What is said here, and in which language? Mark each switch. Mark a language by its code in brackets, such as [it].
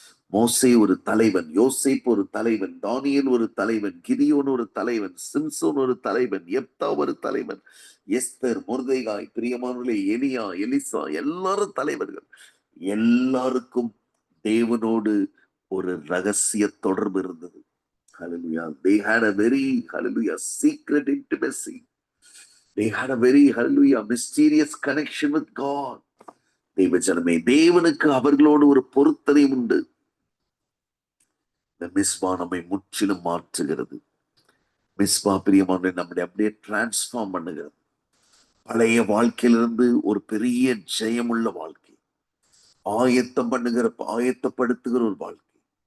[ta] மோசே ஒரு தலைவன், யோசேப் ஒரு தலைவன், தானியேல் ஒரு தலைவன், கிதியோன் ஒரு தலைவன், சிம்சோன் ஒரு தலைவன், எப்தா ஒரு தலைவன், எஸ்தர், மொர்தெகாய், பிரியமானவர்களே, எலியா, எலிசா, எல்லாரும் தலைவர்கள். எல்லாருக்கும் தேவனோடு ஒரு ரகசிய தொடர்பு இருந்தது. [en] Hallelujah. They had a very, hallelujah, secret intimacy. They had a very, hallelujah, mysterious connection with God. [ta] தேவஜனமே, தேவனுக்கு அவர்களோடு ஒரு பொருத்தனை உண்டு. இந்த மிஸ்பா நம்மை முற்றிலும் மாற்றுகிறது. மிஸ்பா பிரியமான நம்மளை அப்படியே டிரான்ஸ்ஃபார்ம் பண்ணுகிறது. பழைய வாழ்க்கையிலிருந்து ஒரு பெரிய ஜெயமுள்ள வாழ்க்கை, ஆயத்தப்படுத்துகிற ஒரு வாழ்க்கை.